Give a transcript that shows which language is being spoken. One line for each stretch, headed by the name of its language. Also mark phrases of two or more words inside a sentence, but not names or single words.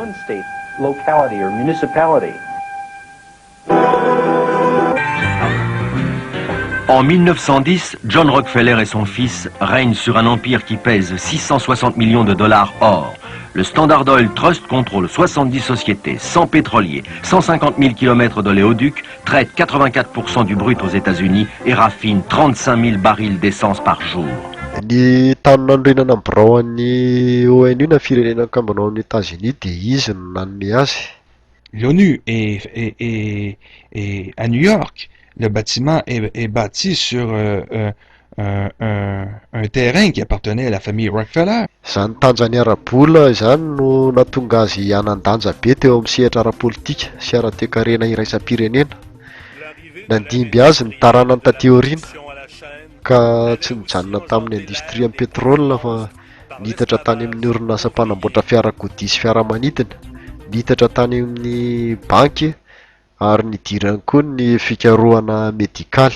French: En 1910, John Rockefeller et son fils règnent sur un empire qui pèse 660 millions de dollars or. Le Standard Oil Trust contrôle 70 sociétés, 100 pétroliers, 150 000 km d'oléoduc, traite 84% du brut aux États-Unis et raffine 35 000 barils d'essence par jour.
Malagasy: Ny tany nanorenana amin'ny biraon'ny ONU na firenena ankambana amin'ny États-Unis dia izy no nanome azy.
French: L'ONU est à New York. Le bâtiment est bâti sur un terrain qui appartenait à la famille Rockefeller.
Malagasy: Zany tanjany ara-bola izany no natonga azy hanan-danja be teo amin'ny sehatra ara-politika sy ara-toe-karena iraisam-pirenena. Nandimby azy ny taranany taty aoriana ka tsy nijanona tamin'ny indostria amin'ny pétrole fa nitatra tany amin'ny orinasa mpanamboatra fiarakodia sy fiaramanidina, nitatra tany amin'ny banky ary nidirany koa ny fikarohana medikaly.